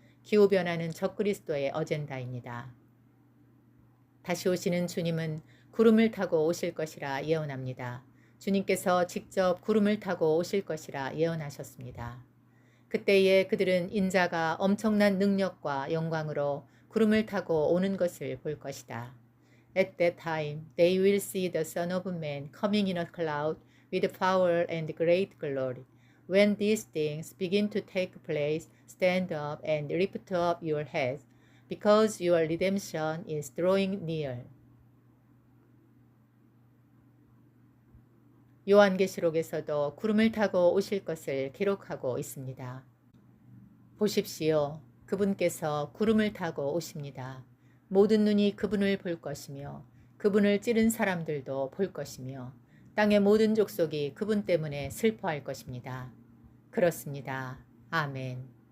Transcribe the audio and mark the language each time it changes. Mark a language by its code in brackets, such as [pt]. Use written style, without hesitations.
[ko] 기후변화는 적그리스도의 어젠다입니다. 다시 오시는 주님은 구름을 타고 오실 것이라 예언합니다. 주님께서 직접 구름을 타고 오실 것이라 예언하셨습니다. 그때에 그들은 인자가 엄청난 능력과 영광으로 구름을 타고 오는 것을 볼 것이다. [en] At that time, they will see the Son of Man coming in a cloud with power and great glory. When these things begin to take place, stand up and lift up your heads, because your redemption is drawing near. [ko] 요한계시록에서도 구름을 타고 오실 것을 기록하고 있습니다. 보십시오. 그분께서 구름을 타고 오십니다. 모든 눈이 그분을 볼 것이며 그분을 찌른 사람들도 볼 것이며 땅의 모든 족속이 그분 때문에 슬퍼할 것입니다. 그렇습니다. 아멘.